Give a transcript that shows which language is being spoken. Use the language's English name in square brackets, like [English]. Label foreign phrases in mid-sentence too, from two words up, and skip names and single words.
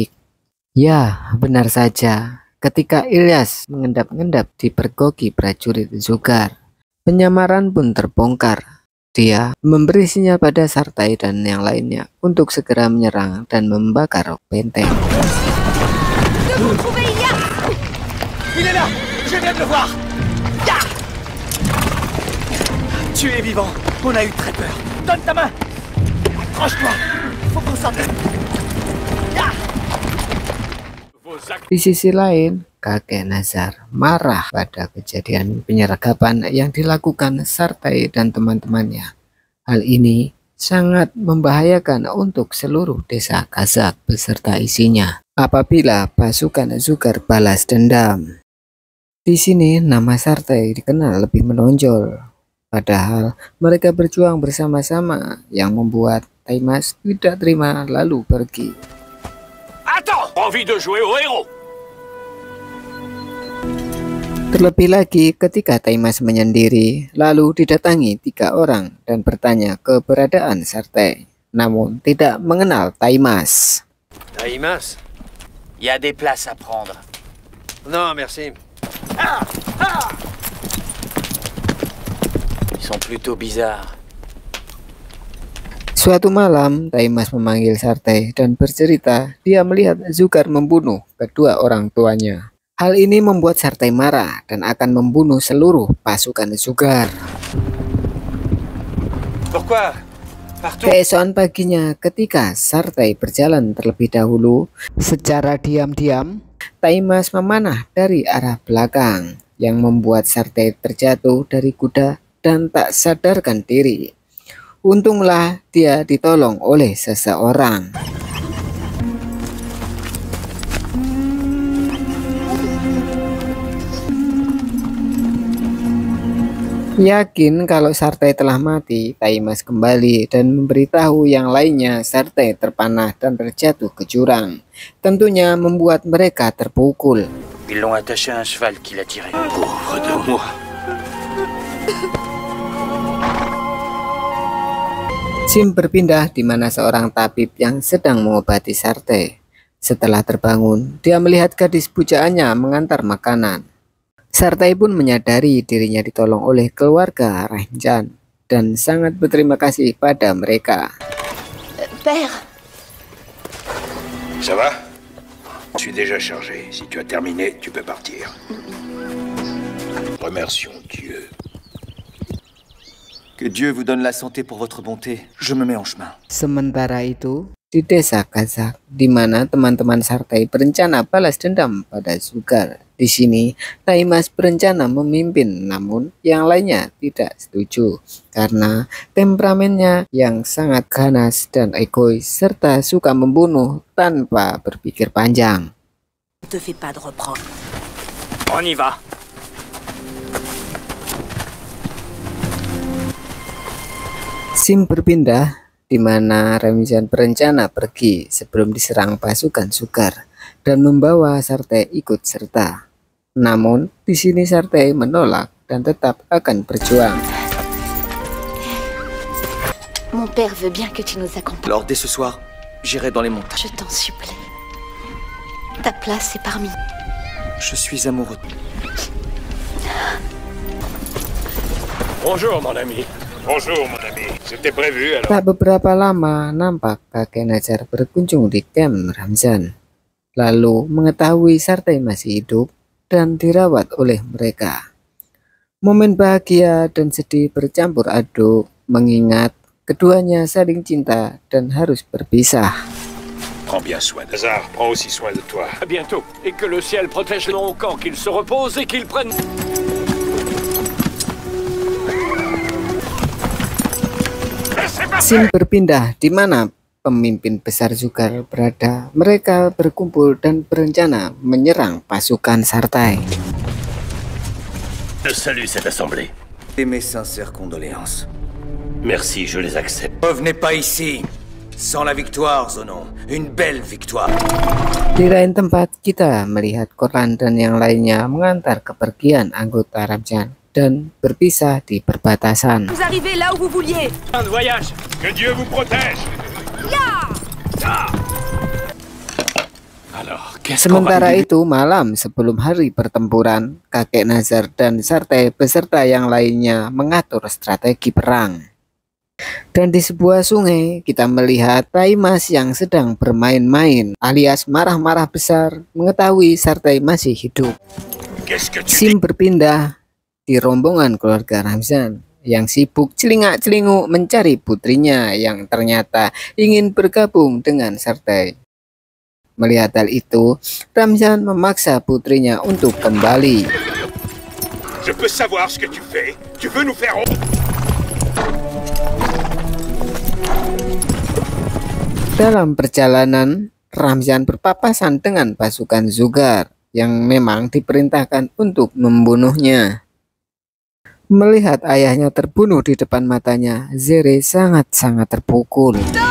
[Indonesian] Ya, benar saja. Ketika Ilyas mengendap-endap dipergoki prajurit Zugar, penyamaran pun terbongkar. Dia memberi sinyal pada Sartay dan yang lainnya untuk segera menyerang dan membakar benteng. [French] Il est là! Je viens de le voir! Ya! Tu es vivant! On a eu très peur! Donne ta main! Accroche-toi! Faut qu'on sorte! Ya! [Indonesian] Di sisi lain, kakek Nazar marah pada kejadian penyergapan yang dilakukan Sartay dan teman-temannya. Hal ini sangat membahayakan untuk seluruh desa Kazakh beserta isinya apabila pasukan Zugar balas dendam. Di sini nama Sartay dikenal lebih menonjol, padahal mereka berjuang bersama-sama yang membuat Taimas tidak terima lalu pergi. [French] Attends! Envie de jouer au héros? [Indonesian] Terlebih lagi ketika Taimas menyendiri, lalu didatangi 3 orang dan bertanya keberadaan Sartay, namun tidak mengenal Taimas. [French] Taimas? Il y a des places à prendre. Non, merci. Ils sont plutôt bizarres. [Indonesian] Suatu malam, Taimas memanggil Sartay dan bercerita dia melihat Zugar membunuh kedua orang tuanya. Hal ini membuat Sartay marah dan akan membunuh seluruh pasukan Zugar. [French] Pourquoi? Partout. [Indonesian] Keesokan paginya, ketika Sartay berjalan terlebih dahulu, secara diam-diam, Taimas memanah dari arah belakang yang membuat Sartay terjatuh dari kuda dan tak sadarkan diri. Untunglah dia ditolong oleh seseorang. Yakin kalau Sartai telah mati, Taimas kembali dan memberitahu yang lainnya Sartai terpanah dan terjatuh ke jurang. Tentunya membuat mereka terpukul. [French] Ils l'ont attaché à un cheval qu'il a tiré. Pauvre de moi. [Indonesian] Scene berpindah di mana seorang tabib yang sedang mengobati Sartai. Setelah terbangun, dia melihat gadis pujaannya mengantar makanan. Sartai pun menyadari dirinya ditolong oleh keluarga Ramjan dan sangat berterima kasih pada mereka. [French] Père, Ça va? Je suis déjà chargé. Si tu as terminé, tu peux partir. Remercions Dieu. Que Dieu vous donne la santé pour votre bonté. Je me mets en chemin. [Indonesian] Sementara itu, di desa Kazak, di mana teman-teman Sartai berencana balas dendam pada Sugar. Di sini, Taimas berencana memimpin, namun yang lainnya tidak setuju karena temperamennya yang sangat ganas dan egois serta suka membunuh tanpa berpikir panjang. [French] Ne te fais pas de reproches. On y va. [Indonesian] Scene berpindah di mana Ramjan berencana pergi sebelum diserang pasukan Sugar dan membawa Sartai ikut serta. Namun di sini Sartai menolak dan tetap akan berjuang. [French] mon père veut bien que tu nous accompagnes. Alors dès ce soir, j'irai dans les montagnes. Je t'en supplie. Ta place est parmi. Je suis amoureux. Bonjour, mon ami. Bonjour, mon ami. C'était prévu, alors. [Indonesian] Tak beberapa lama nampak kakek Najar berkunjung di camp Ramjan. Lalu mengetahui Sartai masih hidup dan dirawat oleh mereka. Momen bahagia dan sedih bercampur aduk mengingat keduanya saling cinta dan harus berpisah. [French] Prends bien soin de Hazard. Prends aussi soin de toi. À bientôt. Et que le ciel protège mon camp, qu'il se repose et qu'il prenne... [Indonesian] Scene berpindah di mana pemimpin besar Sugar berada. Mereka berkumpul dan berencana menyerang pasukan Sartai. [French] Je salue cette assemblée. Et mes sincères condoléances. Merci, je les accepte. Revenez pas ici sans la victoire, Zonon. Une belle victoire. [Indonesian] Di lain tempat kita melihat Korlan dan yang lainnya mengantar kepergian anggota Ramjan dan berpisah di perbatasan. [French] Vous arrivez là où vous vouliez. Fin de voyage. Que Dieu vous protège. Alors, qu'est-ce qu'on va [Indonesian] Sementara lui- itu malam sebelum hari pertempuran, kakek Nazar dan Sartai beserta yang lainnya mengatur strategi perang. Dan di sebuah sungai kita melihat Taimas yang sedang bermain-main alias marah-marah besar mengetahui Sartai masih hidup. [French] Qu'est-ce que tu dis? [Indonesian] Scene berpindah di rombongan keluarga Ramjan yang sibuk celingak-celinguk mencari putrinya yang ternyata ingin bergabung dengan Sartai. Melihat hal itu, Ramjan memaksa putrinya untuk kembali. [French] Je peux savoir ce que tu fais. Tu veux nous faire honte? [Indonesian] Dalam perjalanan, Ramjan berpapasan dengan pasukan Sugar yang memang diperintahkan untuk membunuhnya. Melihat ayahnya terbunuh di depan matanya, Zere sangat-sangat terpukul.